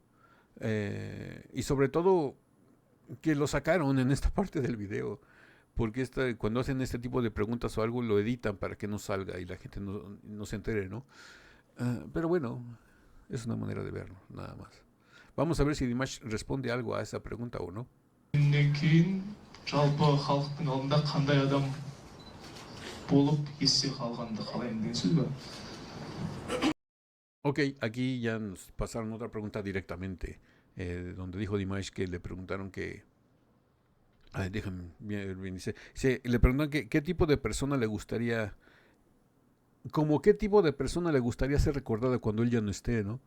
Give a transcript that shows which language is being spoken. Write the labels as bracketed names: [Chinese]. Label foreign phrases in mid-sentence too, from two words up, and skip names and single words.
[Spanish] Y sobre todo que lo sacaron en esta parte del video, porque cuando hacen este tipo de preguntas o algo lo editan para que no salga y la gente no se entere, ¿no? Pero bueno, es una manera de verlo, nada más. Vamos a ver si Dimash responde algo a esa pregunta o no. [Kazakh] жалпы халықтың алдында қандай адам болып есте қалғанды қалаймын деген сөз ба? [Spanish] Ok, aquí ya nos pasaron otra pregunta directamente, donde dijo Dimash que le preguntaron que... déjame bien, dice, le preguntan qué tipo de persona le gustaría... Como qué tipo de persona le gustaría ser recordada cuando él ya no esté, ¿no?